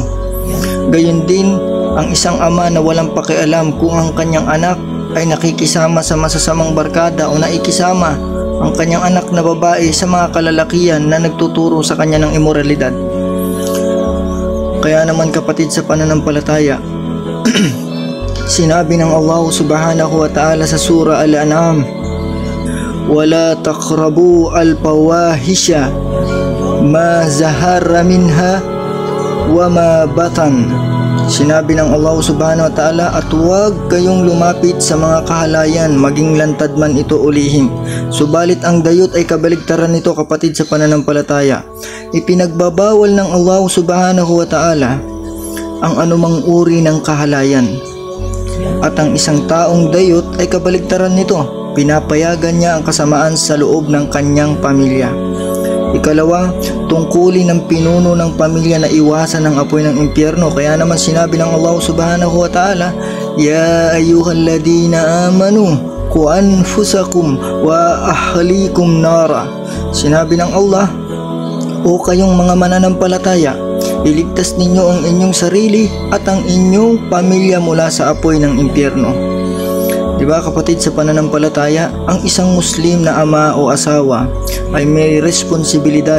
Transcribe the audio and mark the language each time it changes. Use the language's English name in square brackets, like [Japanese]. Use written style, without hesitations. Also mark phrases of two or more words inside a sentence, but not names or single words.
[Filipino] Gayon din ang isang ama na walang pakialam kung ang kanyang anak ay nakikisama sa masasamang barkada o naikisama ang kanyang anak na babae sa mga kalalakihan na nagtuturo sa kanya ng imoralidad. Kaya naman kapatid sa pananampalataya, sinabi ng Allah [Arabic] سبحانه وتعالى [Filipino] sa surah Al-An'am, [Arabic] "ولا تقربوا الفواحش ما ظهر منها وما بطن." [Filipino] Sinabi ng Allah [Arabic] سبحانه وتعالى, [Filipino] at huwag kayong lumapit sa mga kahalayan, maging lantad man ito o lihim. Subalit ang dayot ay kabaligtaran nito kapatid sa pananampalataya. Ipinagbabawal ng Allah [Arabic] سبحانه وتعالى [Filipino] ang anumang uri ng kahalayan. At ang isang taong dayot ay kabaligtaran nito. Pinapayagan niya ang kasamaan sa loob ng kanyang pamilya. Ikalawa, tungkulin ng pinuno ng pamilya na iwasan ang apoy ng impyerno. Kaya naman sinabi ng Allah [Arabic] سبحانه وتعالى, "يا أيها الذين آمنوا قوا أنفسكم وأهليكم نارا." [Filipino] Sinabi ng Allah, o kayong mga mananampalataya, iligtas ninyo ang inyong sarili at ang inyong pamilya mula sa apoy ng impyerno. Diba kapatid sa pananampalataya, ang isang Muslim na ama o asawa ay may responsibilidad.